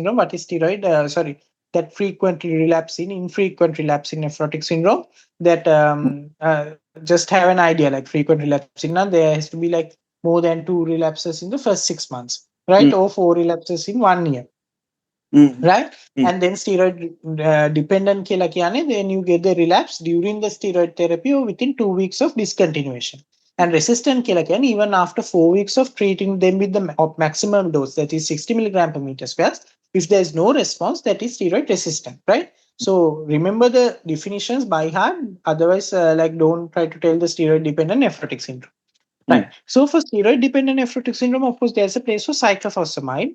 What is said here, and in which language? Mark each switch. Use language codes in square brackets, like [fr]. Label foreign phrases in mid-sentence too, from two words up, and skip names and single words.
[en] What is steroid, that frequently relapsing, infrequent relapsing nephrotic syndrome? That just have an idea, like frequent relapsing. Now there has to be like more than 2 relapses in the first 6 months, right? Or 4 relapses in 1 year, Mm-hmm. right? And then steroid dependent [si] කියලා කියන්නේ, [en] then you get the relapse during the steroid therapy or within 2 weeks of discontinuation. And resistant [si] කියලා කියන්නේ, [en] even after 4 weeks of treating them with the maximum dose, that is 60 milligram per meter square, if there is no response, that is steroid resistant, right? So remember the definitions by heart. Otherwise, like, don't try to tell the steroid dependent nephrotic syndrome. Right. Mm-hmm. So for steroid dependent nephrotic syndrome, of course, there's a place for cyclophosphamide.